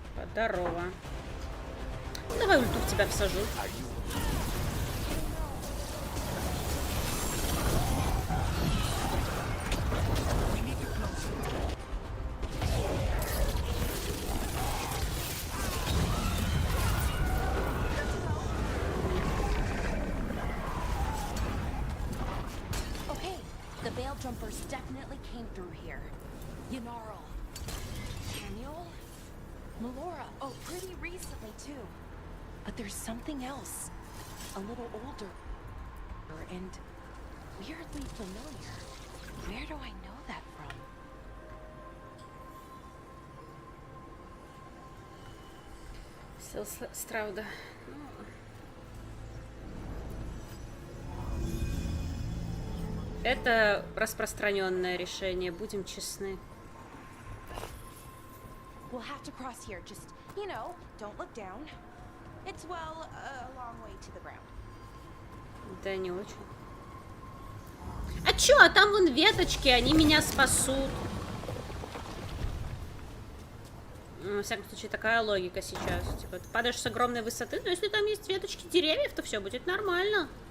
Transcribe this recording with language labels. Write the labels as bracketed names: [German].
[Russian] Здорово. Давай ульту в тебя всажу. [English] Okay, the Veil Jumpers definitely came through here. Yanarl. Daniel? Melora. Oh, pretty recently too. But there's something else. A little older. And weirdly familiar. Where do I know that from? [Russian] Сил Страуда. Это распространенное решение, будем честны. [English] We'll have to cross here. Just, you know, don't look down. It's, well, a long way to the ground. [Russian] Да, не очень. А чё? А там вон веточки, они меня спасут. Во всяком случае, такая логика сейчас. Типа, ты падаешь с огромной высоты, но если там есть веточки деревьев, то все будет нормально.